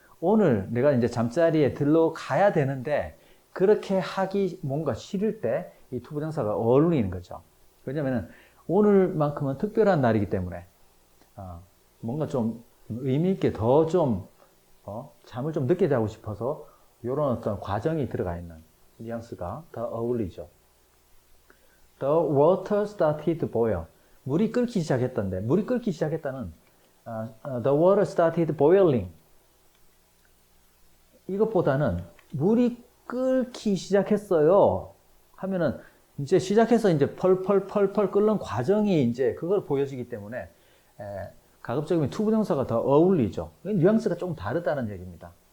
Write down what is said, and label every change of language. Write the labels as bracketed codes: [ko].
[ko] 오늘 내가 이제 잠자리에 들러가야 되는데 그렇게 하기 뭔가 싫을 때 이 투부정사가 어울리는 거죠. 왜냐하면 오늘만큼은 특별한 날이기 때문에 뭔가 좀 의미 있게 더 좀 잠을 좀 늦게 자고 싶어서 이런 어떤 과정이 들어가 있는 뉘앙스가 더 어울리죠. [en] The water started to boil. [ko] 물이 끓기 시작했던데 물이 끓기 시작했다는 [en] The water started boiling. [ko] 이것보다는 물이 끓기 시작했어요 하면은 이제 시작해서 이제 펄펄 끓는 과정이 이제 그걸 보여지기 때문에 가급적이면 투부정사가 더 어울리죠. 뉘앙스가 조금 다르다는 얘기입니다.